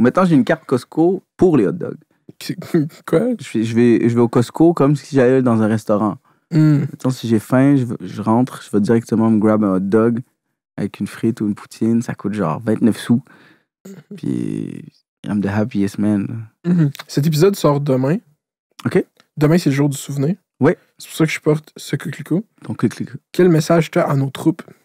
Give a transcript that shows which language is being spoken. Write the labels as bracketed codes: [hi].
[fr] Maintenant, j'ai une carte Costco pour les hot dogs. Quoi? Je vais au Costco comme si j'allais dans un restaurant. Maintenant, si j'ai faim, je rentre, je vais directement me grab un hot dog avec une frite ou une poutine. Ça coûte genre 29 sous. [en] Puis, I'm the happiest man. [fr] Cet épisode sort demain. OK. Demain, c'est le jour du souvenir. Ouais. C'est pour ça que je porte ce coquelicot. Ton coquelicot. Quel message t'as à nos troupes?